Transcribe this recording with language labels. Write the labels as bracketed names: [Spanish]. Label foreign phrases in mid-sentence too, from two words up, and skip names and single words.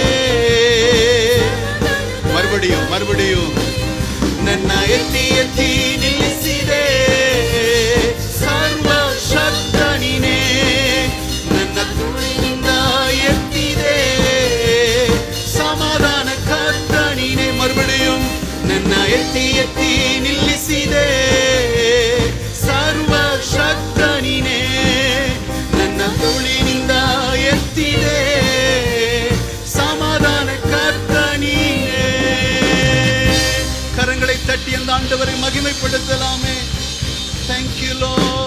[Kannada] ಮறுபடியும் ನನ್ನ ಎತ್ತಿ ಎತ್ತಿ ನಿಲ್ಲಿಸಿದೆ ಸರ್ವಶಕ್ತ ನೀನೇ, ನನ್ನ ತುಳಿನಿಂದ ಎತ್ತಿದೆ ಸಮಾಧಾನ ಕರ್ತ ನೀನೇ. ಮறுபடியும் ನನ್ನ ಎತ್ತಿ ಎತ್ತಿ ನಿಲ್ಲಿಸಿದೆ ಸರ್ವಶಕ್ತ ನೀನೇ, ನನ್ನ ತುಳಿನಿಂದ ಎತ್ತಿದೆ ಸಮಾಧಾನ ಕರ್ತ ನೀನೇ. [Tamil] கரங்களை தட்டி அந்த ஆண்டவரை மகிமைப்படுத்தலாமே. [English] Thank you Lord.